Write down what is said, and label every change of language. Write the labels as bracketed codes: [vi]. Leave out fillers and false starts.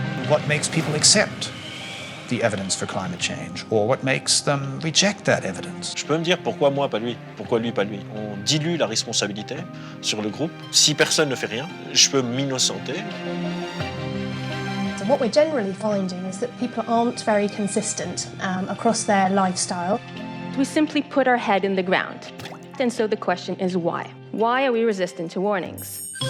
[en] What makes people accept the evidence for climate change, or what makes them reject that evidence? [fr] Je peux me dire pourquoi moi, pas lui, pourquoi lui, pas lui. On dilue la responsabilité sur le groupe. Si personne ne fait rien, je peux m'innocenter. [en] What we're generally finding is that people aren't very consistent across their lifestyle. We simply put our head in the ground. And so the question is why? Why are we resistant to warnings?